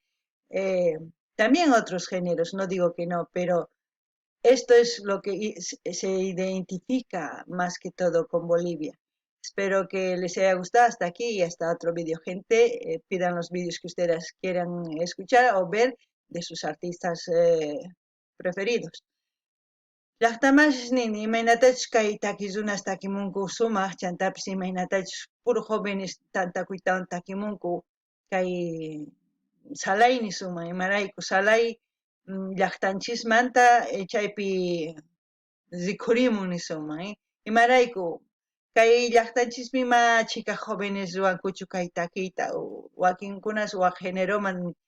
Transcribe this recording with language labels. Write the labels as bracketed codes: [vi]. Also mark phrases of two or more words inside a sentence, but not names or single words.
[es] También otros géneros, no digo que no, pero esto es lo que se identifica más que todo con Bolivia. Espero que les haya gustado hasta aquí y hasta otro vídeo, gente. Pidan los vídeos que ustedes quieran escuchar o ver de sus artistas preferidos. [qu] Llaqtamachis nini imaynatachus kay takirunas takimunku sumaq chantapis imaynatachus [es] puro jóvenes [qu] tantakuytawan takimunku kay Salay nisuman imarayku Salay llaqtanchismanta chaypi rikhurimun nisuman imarayku kay llaqtanchispi ima chikaq jóvenes ruwankuchu kay takiyta wakinkunas waq géneroman